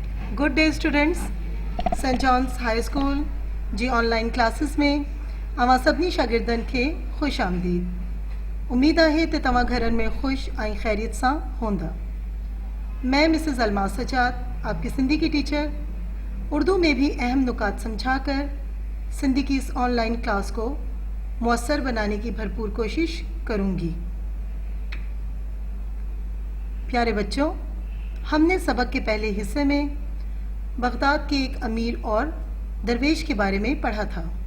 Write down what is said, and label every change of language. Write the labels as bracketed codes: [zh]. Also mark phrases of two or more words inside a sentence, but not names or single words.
[en] good day students. [sd] सेंट जॉन्स हाई स्कूल जी [en] online classes [sd] में अवां सभिनी शागिर्दनि खे ख़ुश आमदीद। उम्मीद है कि तव्हां घरनि में ख़ुश ऐं खैरियत सां हूंदा। [ur] میں مسز الماس سجاد، آپ کی سندھی کی ٹیچر، اردو میں بھی اہم نکات سمجھا کر سندھی کی اس [en] online class [ur] کو میسر بنانے کی بھرپور کوشش کروں گی. پیارے بچوں، ہم نے سبق کے پہلے حصے میں بغداد کے ایک امیر اور درویش کے بارے میں پڑھا تھا.